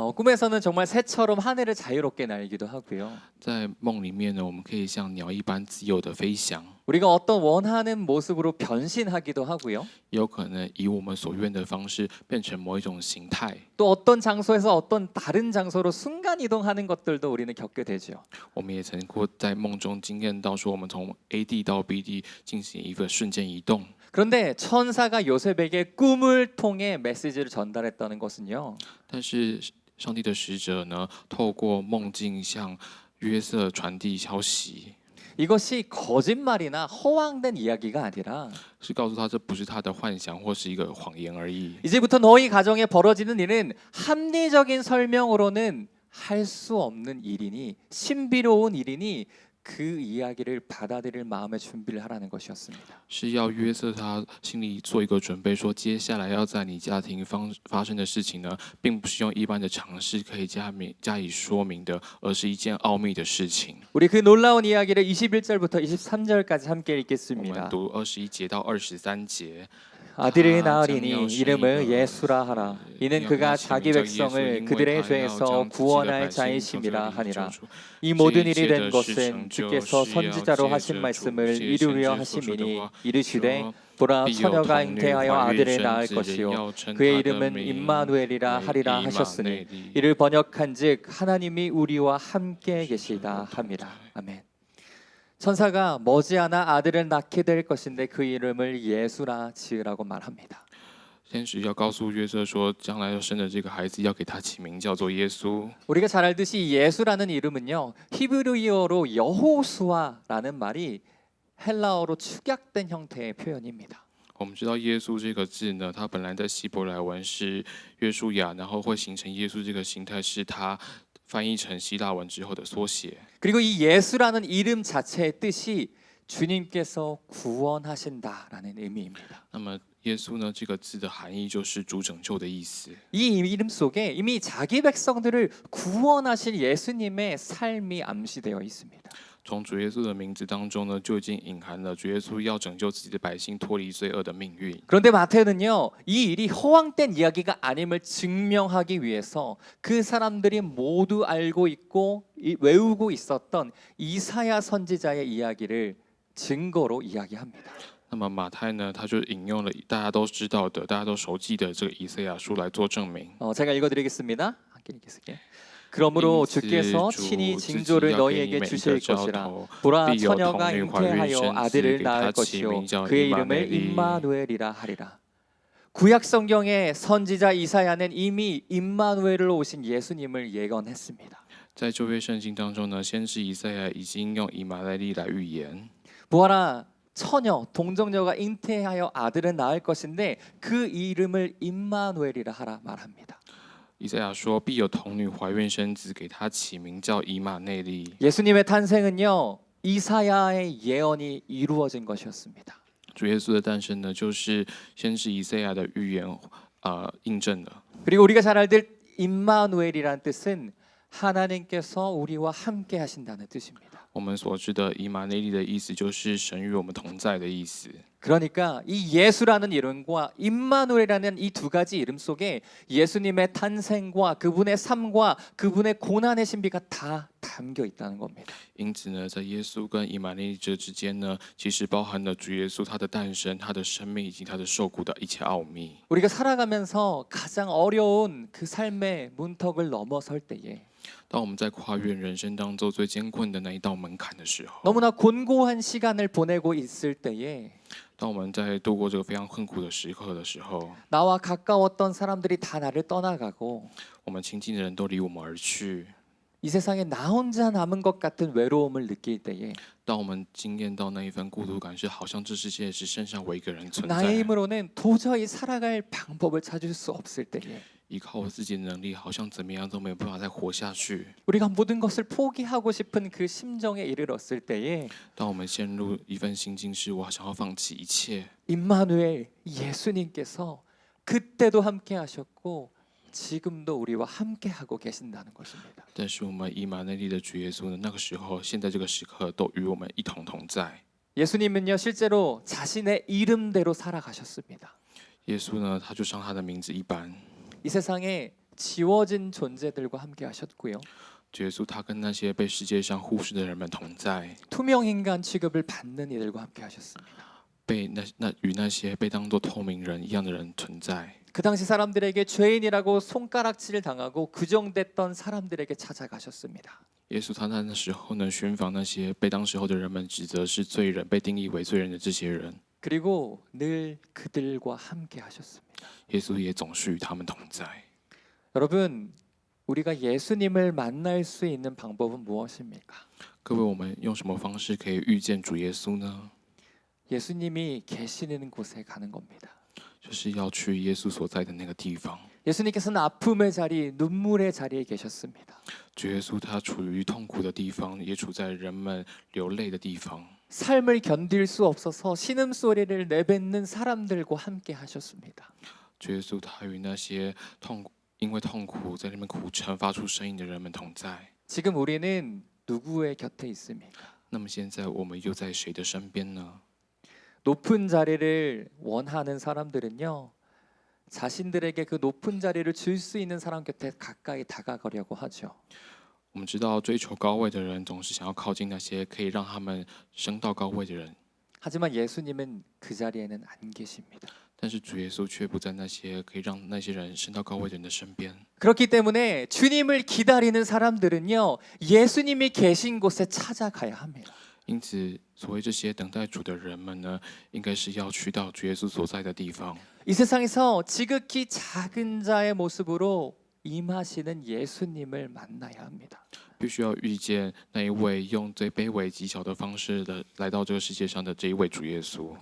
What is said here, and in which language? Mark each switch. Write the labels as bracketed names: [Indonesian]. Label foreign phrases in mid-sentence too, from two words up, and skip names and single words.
[Korean] 꿈에서는 정말 새처럼 하늘을 자유롭게 날기도 하고요. [Chinese] 在梦里面呢，我们可以像鸟一般自由的飞翔， [Korean] 우리가 어떤 원하는 모습으로 변신하기도 하고요. [Chinese] 也有可能以我们所愿的方式变成某一种形态。 [Korean] 또 어떤 장소에서 어떤 다른 장소로 순간 이동하는 것들도 우리는 겪게 되죠. [Chinese] 我们也曾过在梦中经验到说，我们从 A 地到 B 地进行一个瞬间移动。 [Korean] 그런데 천사가 요셉에게 꿈을 통해 메시지를 전달했다는 것은요. [Chinese] 但是上帝的使者呢，透过梦境向约瑟传递消息， [Korean] 이것이 거짓말이나 허황된 이야기가 아니라 [Chinese] 是告诉他这不是他的幻想或是一个谎言而已。 [Korean] 이제부터 너희 가정에 벌어지는 일은 합리적인 설명으로는 할 수 없는 일이니 신비로운 일이니 그 이야기를 받아들일 마음의 준비를 하라는 것이었습니다. [Chinese] 是要约瑟他心里做一个准备，说接下来要在你家庭发生的事情呢，并不是用一般的常识可以加以说明的，而是一件奥秘的事情。 [Korean] 우리 그 놀라운 이야기를 21절부터 23절까지 함께 [Chinese] 我们 [Korean] 읽겠습니다. [Chinese] 读21节到23节。 [Korean] 아들을 낳으리니 이름을 예수라 하라. 이는 그가 자기 백성을 그들의 죄에서 구원할 자이심이라 하니라. 이 모든 일이 된 것은 주께서 선지자로 하신 말씀을 이루려 하심이니 이르시되 보라 처녀가 잉태하여 아들을 낳을 것이요 그의 이름은 임마누엘이라 하리라 하셨으니 이를 번역한즉 하나님이 우리와 함께 계시다 함이라. 아멘. 천사가 머지않아 아들을 낳게 될 것인데 그 이름을 예수라 지으라고 말합니다. [Chinese] 天使要告诉约瑟说，将来要生的这个孩子要给他起名叫做耶稣。 [Korean] 우리가 잘 알듯이 예수라는 이름은요 히브리어로 여호수아라는 말이 헬라어로 축약된 형태의 표현입니다. [Chinese] 我们知道耶稣这个字呢，它本来在希伯来文是约书亚，然后会形成耶稣这个形态，是它翻译成希腊文之后的缩写。 [Korean] 그리고 이 예수라는 이름 자체의 뜻이 주님께서 구원하신다라는 의미입니다. [Chinese] 那么耶稣呢，这个字的含义就是主拯救的意思。 [Korean] 이 이름 속에 이미 자기 백성들을 구원하실 예수님의 삶이 암시되어 있습니다. [Chinese] 从主耶稣的名字当中呢，就已经隐含了主耶稣要拯救自己的百姓脱离罪恶的命运。 [Korean] 그런데 마태는요, 이 일이 허황된 이야기가 아님을 증명하기 위해서 그 사람들이 모두 알고 있고 외우고 있었던 이사야 선지자의 이야기를 증거로 이야기합니다. [Chinese] 那么马太呢，他就引用了大家都知道的、大家都熟记的这个以赛亚书来做证明。 [Korean] 제가 읽어드리겠습니다. 함께 읽겠습니다. 그러므로 주께서 친히 징조를 너희에게 주실 것이라. 보라 처녀가 잉태하여 아들을 낳을 것이요 그의 이름을 임마누엘이라 하리라. 구약 성경의 선지자 이사야는 이미 임마누엘로 오신 예수님을 예언했습니다. [Chinese] 在旧约圣经当中呢，先知以赛亚已经用以马内利来预言。 [Korean] 보아라 처녀 동정녀가 잉태하여 아들을 낳을 것인데 그 이름을 임마누엘이라 하라 말합니다. [Chinese] 以赛亚说：“必有童女怀孕生子，给他起名叫以马内利。” [Korean] 예수님의 탄생은요 이사야의 예언이 이루어진 것이었습니다. [Chinese] 主耶稣的诞生呢，就是先知以赛亚的预言印证了。 [Korean] 그리고 우리가 잘 알듯 임마누엘이란 뜻은 하나님께서 우리와 함께 하신다는 뜻입니다. [Chinese] 我们所知的以马内利的意思就是神与我们同在的意思。 [Korean] 그러니까 이 예수라는 이름과 임마누엘이라는 이 두 가지 이름 속에 예수님의 탄생과 그분의 삶과 그분의 고난의 신비가 다 담겨 있다는 겁니다. [Chinese] 因此呢，在耶稣跟以马内利这之间呢，其实包含了主耶稣他的诞生、他的生命以及他的受苦的一切奥秘。 [Korean] 우리가 살아가면서 가장 어려운 그 삶의 문턱을 넘어설 때에 [Chinese] 当我们在跨越人生当中最艰困的那一道门槛的时候， [Korean] 너무나 곤고한 시간을 보내고 있을 때에 [Chinese] 当我们在度过这个非常困苦的时刻的时候， [Korean] 나와 가까웠던 사람들이 다 나를 떠나가고 [Chinese] 我们亲近的人都离我们而去。 [Korean] 이 세상에 나 혼자 남은 것 같은 외로움을 느낄 때에 [Chinese] 当我们经验到那一份孤独感，是好像这世界只剩下我一个人存 [Korean] 나의 [Chinese] 在， [Korean] 힘으로는 도저히 살아갈 방법을 찾을 수 없을 때에 [Chinese] 依靠我自己的能力，好像怎么样都没有办法再活下去。 [Korean] 우리가 모든 것을 포기하고 싶은 그 심정에 이르렀을 때에 [Chinese] 当我们陷入一份心境是我想要放弃一切， [Korean] 임마누엘 예수님께서 그때도 함께 하셨고 지금도 우리와 함께 하고 계신다는 것입니다. [Chinese] 但是我们以马内利的主耶稣呢，那个时候、现在这个时刻都与我们一同同在。 [Korean] 예수님은요 실제로 자신의 이름대로 살아가셨습니다. [Chinese] 耶稣呢，他就像他的名字一般， [Korean] 이 세상에 지워진 존재들과 함께 하셨고요. [Chinese] 主耶稣他跟那些被世界上忽视的人们同在， [Korean] 투명 인간 취급을 받는 이들과 함께 하셨습니다. [Chinese] 被与那些被当作透明人一样的人存在。 [Korean] 그 당시 사람들에게 죄인이라고 손가락질 당하고 규정됐던 사람들에게 찾아가셨습니다. [Chinese] 耶稣他在那时候呢，寻访那些被当时候的人们指责是罪人、被定义为罪人的这些人。 [Korean] 그리고 늘 그들과 함께 하셨습니다. [Chinese] 耶稣也总是与他们同在。 [Korean] 여러분, 우리가 예수님을 만날 수 있는 방법은 무엇입니까? [Chinese] 各位，我们用什么方式可以遇见主耶稣呢？ [Korean] 예수님이 계시는 곳에 가는 겁니다. [Chinese] 就是要去耶稣所在的那个地方。 [Korean] 예수님께서는 아픔의 자리, 눈물의 자리에 계셨습니다. [Chinese] 主耶稣他处于痛苦的地方，也处在人们流泪的地方。 [Korean] 삶을 견딜 수 없어서 신음소리를 내뱉는 사람들과 함께 하셨습니다. [Chinese] 主耶稣他与那些因为痛苦在那边苦沉发出声音的人们同在。 [Korean] 지금 우리는 누구의 곁에 있습니까? [Chinese] 那么现在我们又在谁的身边呢？ [Korean] 높은 자리를 원하는 사람들은요, 자신들에게 그 높은 자리를 줄 수 있는 사람 곁에 가까이 다가가려고 하죠. [Chinese] 我们知道，追求高位的人总是想要靠近那些可以让他们升到高位的人， [Korean] 하지만 예수님은 그 자리에는 안 계십니다. [Chinese] 但是主耶稣却不在那些可以让那些人升到高位的人的身边。 [Korean] 그렇기 때문에 주님을 기다리는 사람들은요, 예수님이 계신 곳에 찾아가야 합니다. [Chinese] 因此，所谓这些等待主的人们呢，应该是要去到主耶稣所在的地方。 [Korean] 이 세상에서 지극히 작은 자의 모습으로 임하시는 예수님을 만나야 합니다. [Chinese] 必须要遇见那一位用最卑微极小的方式的来到这个世界上的这一位主耶稣。